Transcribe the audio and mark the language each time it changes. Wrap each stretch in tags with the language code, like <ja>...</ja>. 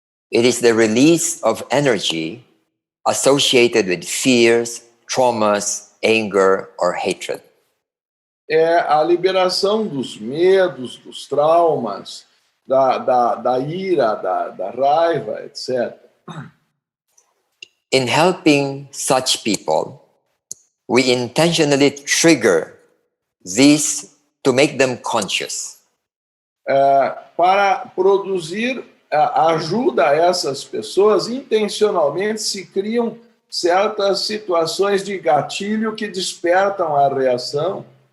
<en>It is the release of energy associated with fears, traumas, anger, or hatred.</en> <pt>É a liberação dos medos, dos traumas, da ira, da raiva, etc.</pt> <en>In helping such people, we intentionally trigger these to make them conscious.</en> <pt>Para produzir ajuda a essas pessoas, intencionalmente se criam certas situações de gatilho que despertam a reação.</pt>